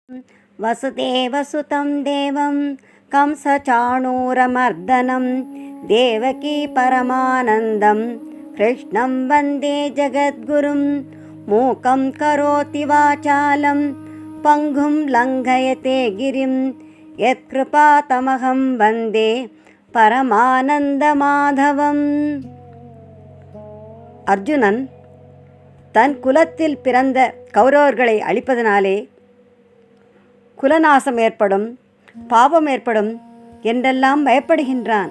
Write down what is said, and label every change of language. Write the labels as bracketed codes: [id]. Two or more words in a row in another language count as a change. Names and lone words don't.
[sa] वसुदेवसुतं देवं कंसचाणूरमर्दनं देवकी परमानन्दं कृष्णं वन्दे जगद्गुरुं मूकं करोति वाचालं पङ्गुं लङ्घयते गिरिं यत्कृपातमहं वन्दे பரமானந்தமாதவம். [ta] அர்ஜுனன் தன் குலத்தில் பிறந்த கௌரவர்களை அழிப்பதனாலே குலநாசம் ஏற்படும், பாவம் ஏற்படும் என்றெல்லாம் பயப்படுகின்றான்.